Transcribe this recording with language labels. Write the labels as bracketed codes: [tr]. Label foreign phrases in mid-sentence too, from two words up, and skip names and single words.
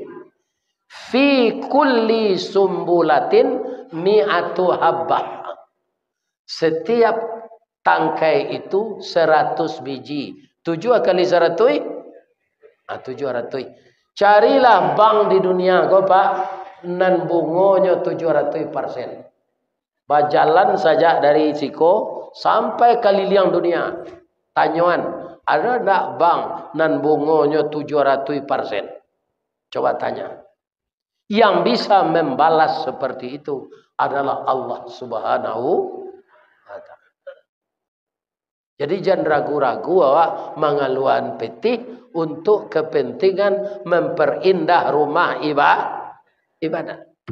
[ar] في كل سنبلة مائة حبة. [id] Setiap tangkai itu 100 biji. 7 kali 100? 700. [min] Carilah bank di dunia kau Pak. Nan bungonya 700%. Berjalan saja dari Siko sampai keliliang dunia. Tanyuan, ada tak bank nan bungonya 700%? [id] Coba tanya. Yang bisa membalas seperti itu adalah Allah [ar] سبحانه وتعالى. [id] Jadi jangan ragu-ragu awak mengeluarkan petih untuk kepentingan memperindah rumah ibadah.